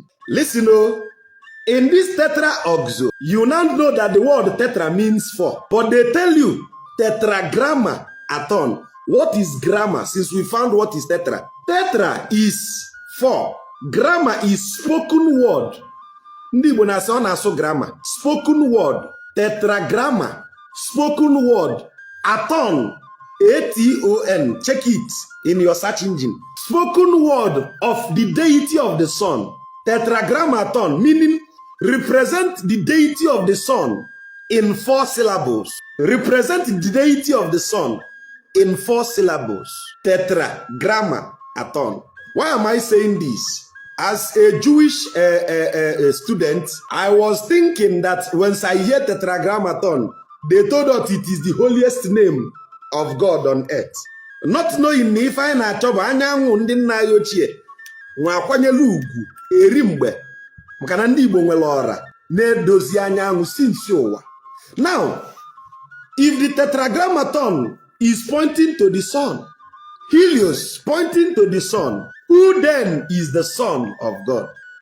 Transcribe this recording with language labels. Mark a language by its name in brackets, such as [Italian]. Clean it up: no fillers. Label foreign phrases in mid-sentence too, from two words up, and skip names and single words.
[English] Listen, in this tetraoxo, you now know that the word tetra means 4. But they tell you tetragramma aton. What is grammar? Since we found what is tetra. Tetra is 4. Grammar is spoken word. [Igbo] Ndi Igbo na-asụ grammar. [English] Spoken word. Tetragramma. Spoken word. Aton. A-T-O-N. Check it in your search engine. Spoken word of the deity of the sun. Tetragrammaton, meaning represent the deity of the sun in 4 syllables. Represent the deity of the sun in 4 syllables. Tetragrammaton. Why am I saying this? As a Jewish student, I was thinking that once I hear tetragrammaton, they told us it is the holiest name of God on earth. Not knowing if I [Igbo] na achọba anyanwụ ndị nna anyị ochie nwa akwanyelu ugwu eri mgbe maka na ndị Igbo nwere ọra na-edozi anyanwụ since ụwa. [English] Now, if the tetragrammaton is pointing to the sun, Helios pointing to the sun, who then is the son of God?